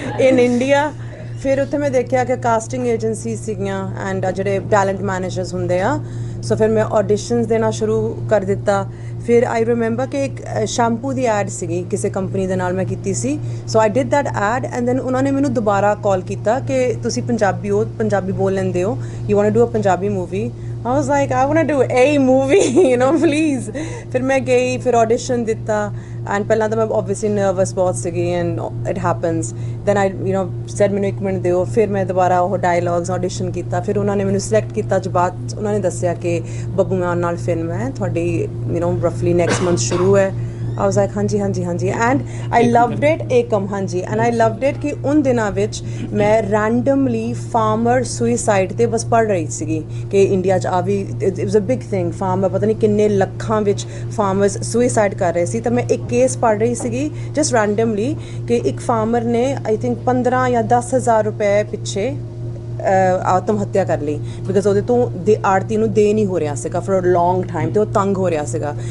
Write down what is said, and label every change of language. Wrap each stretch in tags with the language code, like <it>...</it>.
<en>In India,</en> <pa>ਫਿਰ ਉੱਥੇ ਮੈਂ ਦੇਖਿਆ ਕਿ ਕਾਸਟਿੰਗ ਏਜੰਸੀ ਸੀਗੀਆਂ ਐਂਡ ਜਿਹੜੇ ਟੈਲੈਂਟ ਮੈਨੇਜਰਸ ਹੁੰਦੇ ਆ, ਸੋ ਫਿਰ ਮੈਂ ਆਡੀਸ਼ਨਸ ਦੇਣਾ ਸ਼ੁਰੂ ਕਰ ਦਿੱਤਾ। ਫਿਰ</pa> <en>I remember</en> <pa>ਕਿ ਇੱਕ ਸ਼ੈਂਪੂ ਦੀ ਐਡ ਸੀਗੀ ਕਿਸੇ ਕੰਪਨੀ ਦੇ ਨਾਲ ਮੈਂ ਕੀਤੀ ਸੀ,</pa> <en>so I did that ad and then</en> <pa>ਉਹਨਾਂ ਨੇ ਮੈਨੂੰ ਦੁਬਾਰਾ ਕਾਲ ਕੀਤਾ ਕਿ ਤੁਸੀਂ ਪੰਜਾਬੀ ਹੋ, ਪੰਜਾਬੀ ਬੋਲ ਲੈਂਦੇ ਹੋ,</pa> <en>You want to do a Punjabi movie. I was like, I want to do a movie, you know, please.</en> <pa>ਫਿਰ ਮੈਂ ਗਈ, ਫਿਰ audition ਦਿੱਤਾ, and ਪਹਿਲਾਂ ਤਾਂ ਮੈਂ obviously nervous ਬਹੁਤ ਸੀਗੀ,</pa> <en>and it happens. Then I, you know, said</en> <pa>ਮੈਨੂੰ 1 ਮਿੰਟ ਦਿਓ, ਫਿਰ ਮੈਂ ਦੁਬਾਰਾ ਉਹ dialogues audition ਕੀਤਾ, ਫਿਰ ਉਹਨਾਂ ਨੇ ਮੈਨੂੰ select ਕੀਤਾ। ਜੋ ਬਾਅਦ ਉਹਨਾਂ ਨੇ ਦੱਸਿਆ ਕਿ ਬੱਬੂ ਮਾਨ ਨਾਲ ਫਿਲਮ ਹੈ ਤੁਹਾਡੀ,</pa> <en>you know, roughly next month</en> <pa>ਸ਼ੁਰੂ ਹੈ।</pa> <en>I was like</en> <pa>ਹਾਂਜੀ ਹਾਂਜੀ ਹਾਂਜੀ,</pa> <en>And I loved it।</en> <pa>Ekam, ਹਾਂਜੀ,</pa> <en>and I loved it</en> <pa>ਕਿ ਉਨ ਦਿਨਾਂ ਵਿੱਚ ਮੈਂ ਰੈਂਡਮਲੀ ਫਾਰਮਰ ਸੁਇਸਾਈਡ ਤੇ ਬਸ ਪੜ੍ਹ ਰਹੀ ਸੀਗੀ ਕਿ ਇੰਡੀਆ 'ਚ ਆ ਵੀ</pa> <en>it was a big thing,</en> <pa>farmer ਪਤਾ ਨਹੀਂ ਕਿੰਨੇ ਲੱਖਾਂ ਵਿੱਚ ਫਾਰਮਰਸ ਸੁਇਸਾਈਡ ਕਰ ਰਹੇ ਸੀ। ਤਾਂ ਮੈਂ ਇੱਕ ਕੇਸ ਪੜ੍ਹ ਰਹੀ ਸੀਗੀ</pa> <en>just randomly</en> <pa>ਕਿ ਇੱਕ ਫਾਰਮਰ ਨੇ</pa> <en>I think</en> <pa>15 ਜਾਂ 10,000 ਰੁਪਏ ਪਿੱਛੇ ਆਤਮ ਹੱਤਿਆ ਕਰ ਲਈ, ਬਿਕਾਜ਼ ਉਹਦੇ ਤੋਂ ਆੜਤੀ ਨੂੰ ਦੇ ਨਹੀਂ ਹੋ ਰਿਹਾ ਸੀਗਾ</pa> <en>for a long time,</en> <pa>ਤੇ ਉਹ ਤੰਗ ਹੋ ਰਿਹਾ ਸੀਗਾ।</pa>